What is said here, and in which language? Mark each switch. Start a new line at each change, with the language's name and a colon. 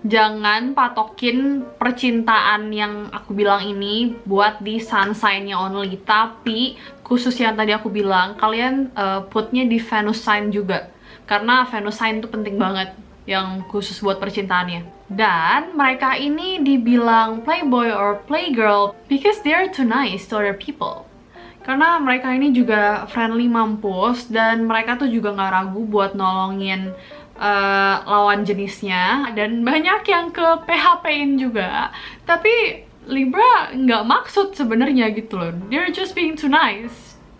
Indonesian: Jangan patokin percintaan yang aku bilang ini buat di sun sign-nya only. Tapi khusus yang tadi aku bilang, kalian putnya di Venus sign juga. Karena Venus sign tuh penting banget, yang khusus buat percintaannya. Dan mereka ini dibilang
English: playboy or playgirl because they're too nice to other people.
Indonesian: Karena mereka ini juga friendly mampus, dan mereka tuh juga nggak ragu buat nolongin lawan jenisnya, dan banyak yang ke PHP-in juga. Tapi Libra nggak maksud sebenarnya gitu loh,
English: they're just being too nice.